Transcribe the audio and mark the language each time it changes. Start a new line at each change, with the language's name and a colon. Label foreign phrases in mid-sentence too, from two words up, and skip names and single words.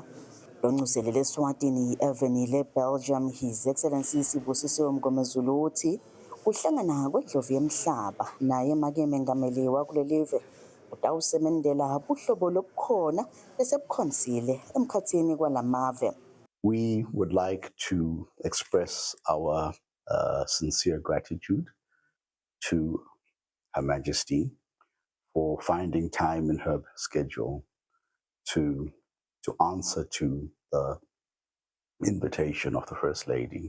Swati: Lonxuselele eSwatini evenile Belgium His Excellency Sibusiso Mngomezulu uthi kuhlangana kwendlovu yemhlaba naye make mengameli wakulelive utawusemendela buhlobo lobukhona lesebukhonsile emkhatsini kwalamave.
English: We would like to express our sincere gratitude to Her Majesty for finding time in her schedule to answer to the invitation of the First Lady.